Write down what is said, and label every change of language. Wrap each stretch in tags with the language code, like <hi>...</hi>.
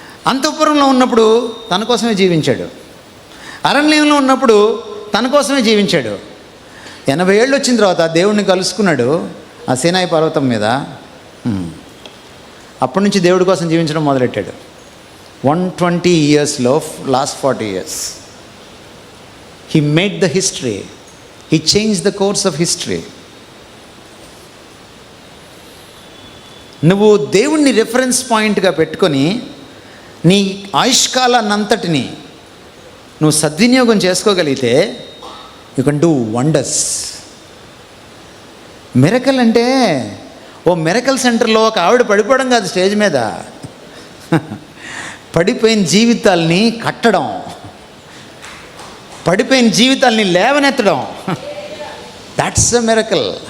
<te>అంతఃపురంలో ఉన్నప్పుడు తన కోసమే జీవించాడు, అరణ్యంలో ఉన్నప్పుడు తన కోసమే జీవించాడు. 80 ఏళ్ళు వచ్చిన తర్వాత దేవుడిని కలుసుకున్నాడు ఆ సీనాయి పర్వతం మీద. అప్పటి నుంచి దేవుడి కోసం జీవించడం మొదలెట్టాడు.</te> <en>120 yearsలో last 40 years he made the history, he changed the course of history.</en> <te>నువ్వు దేవుణ్ణి రెఫరెన్స్ పాయింట్గా పెట్టుకొని నీ ఆయుష్కాలాన్నంతటిని నువ్వు సద్వినియోగం చేసుకోగలిగితే</te> <en>You can do wonders.</en> <te>Miracle అంటే ఓ మిరకల్ సెంటర్లో ఒక ఆవిడ పడిపోవడం కాదు, స్టేజ్ మీద పడిపోయిన జీవితాల్ని కట్టడం, పడిపోయిన జీవితాల్ని లేవనెత్తడం,</te> <en>That's a miracle.</en>